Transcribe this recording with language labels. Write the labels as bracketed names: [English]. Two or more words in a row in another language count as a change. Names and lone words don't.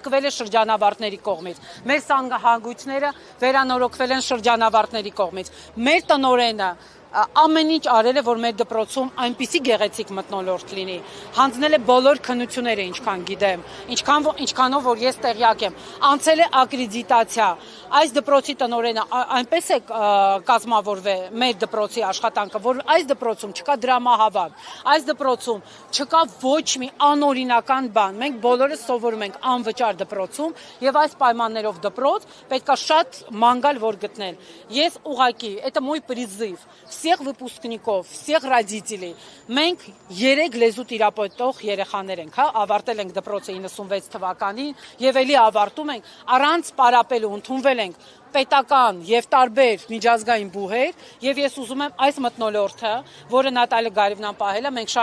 [Armenian] է շրջանավարտների կողմից, մեր սանգահանգույցները վերանորոգվել են շրջանավարտների կողմից, մեր տնօրենը ամեն ինչ արել է, որ մեր դպրոցում այնպիսի գեղեցիկ մթնոլորտ լինի, հանձնել է բոլոր քննությունները, ինչքան գիտեմ, ինչքանով որ ես տեղյակ եմ, անցել է ակրեդիտացիա, այս դպրոցի տնօրենը այնպես է կազմավորվել մեր դպրոցի աշխատանքը, որ այս դպրոցում չկա դրամահավաք, այս դպրոցում չկա ոչ մի անօրինական բան, մենք բոլորս սովորում ենք անվճար դպրոցում եւ այս պայմաններով դպրոց պետքա շատ մանգալ որ գտնել։ Ես ուղղակի, [Russian] это мой призыв всех выпускников, всех родителей։ [Armenian] Մենք 3 լեզու տիրապետող երեխաներ ենք, ավարտել ենք դպրոցը 96 թվականին եւ ելի ավարտում ենք առանց պարապելու ընդունվել ենք պետական եւ տարբեր միջազգային բուհեր եւ ես ուզում եմ այս մթնոլորտը, որը Նատալիա Գարիվնան պահել է, մենք